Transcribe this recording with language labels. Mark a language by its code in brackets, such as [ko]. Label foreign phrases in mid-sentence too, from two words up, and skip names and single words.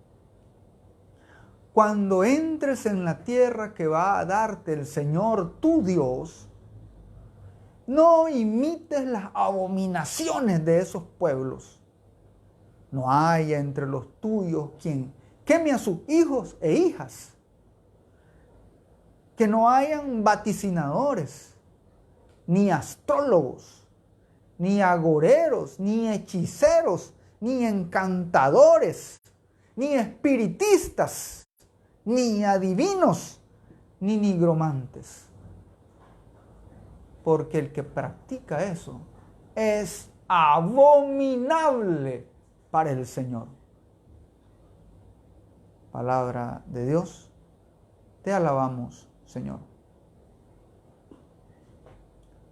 [es] Cuando entres en la tierra que va a darte el Señor tu Dios, no imites las abominaciones de esos pueblos. No haya entre los tuyos quien queme a sus hijos e hijas. Que no hayan vaticinadores, ni astrólogos, ni agoreros, ni hechiceros, ni encantadores, ni espiritistas, ni adivinos, ni nigromantes. Porque el que practica eso es abominable para el Señor. Palabra de Dios, te alabamos, Señor.